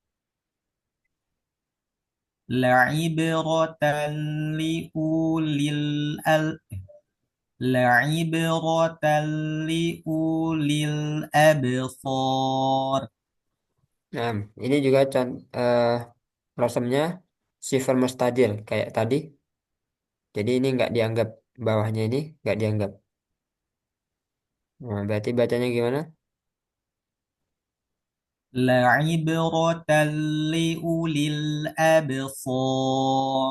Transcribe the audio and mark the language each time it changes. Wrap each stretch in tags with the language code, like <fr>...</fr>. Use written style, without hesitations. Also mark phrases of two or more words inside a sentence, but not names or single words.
<ar>لعبرة لأولي ال لعبرة لأولي الأبصار.</ar> <id>Nah, ini juga rosemnya sifar mustadil kayak tadi. Jadi ini nggak dianggap bawahnya ini nggak dianggap. Nah, berarti bacanya gimana?</id> <ar>لعبرة لأولي الأبصار.</ar>